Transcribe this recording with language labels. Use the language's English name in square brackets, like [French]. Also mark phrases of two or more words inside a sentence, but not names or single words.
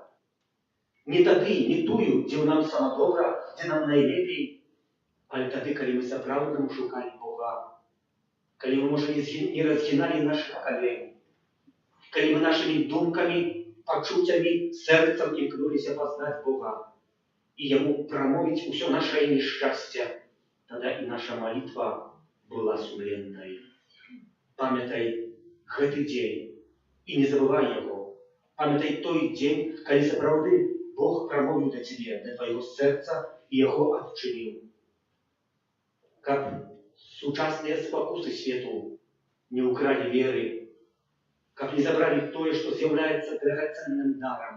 [Belarusian] Не тады, не тую, дзе нам сама добра, дзе нам найлепей, але тады, калі мы сапраўднаму шукалі Бога, калі мы, можа, не разгіналі нашых калень, калі мы нашымі думкамі, пачуццямі, сэрцам імкнуліся пазнаць Бога і Яму прамовіць усё нашае нешчасце, тады і наша малітва была сумленной. Памятай гэты дзень [Russian] и не забывай его. [Belarusian] Памятай той дзень, калі сапраўды Бог прамовіў да цябе, да твайго сэрца і яго адчыніў. Каб сучасныя спакусы свету не ўкралі веры, каб не забралі тое, што з'яўляецца драгацэнным дарам.